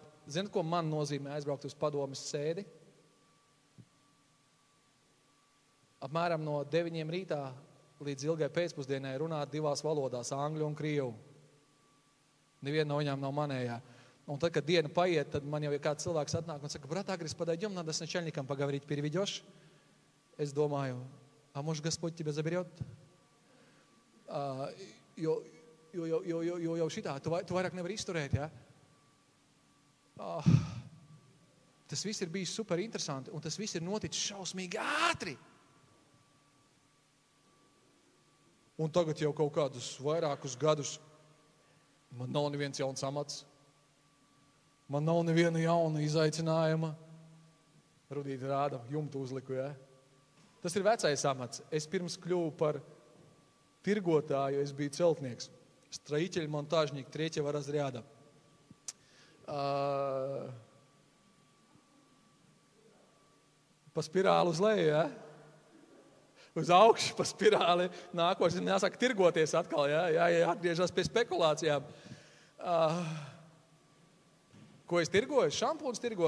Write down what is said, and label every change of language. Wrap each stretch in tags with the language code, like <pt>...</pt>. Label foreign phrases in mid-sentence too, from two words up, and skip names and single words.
<lv>Zinat, ko man nozīmē aizbraukt uz padomes sēdi? Apmēram no 9 rītā līdz ilgai pēcpusdienai runāt 2 valodās, angļu un krievu. Neviena no viņām nav manējā. Un tad, kad diena paiet, tad man jau ir kāds cilvēks atnāk un saka,</lv> <ru>брат Агрис, подойдем, надо с начальником поговорить, переведешь?</ru> <lv>Es domāju,</lv> <ru>a может Господь тебя заберет?</ru> <lv>Jo šitā, tu vairāk nevar izturēt, ja? Tas viss ir bijis super interesanti, un tas viss ir noticis šausmīgi ātri. Un tagad jau kaut kādus vairākus gadus man nav neviens jauns amats. Man nav neviena jauna izaicinājuma. Rudīt rāda, jumtu uzliku, ja? Tas ir vecais amats. Es pirms kļuvu par tirgotāju, es biju celtnieks.</lv> <ru>Строитель, монтажник 3 разряда.</ru> <lv>Pa spirāli uz leju, ja? Uz augšu pa spirāli. Nākošais jāsaka tirgoties atkal, ja? Atgriežas pie spekulācijām. Ko es tirgoju? Šampūns tirgoju.</lv>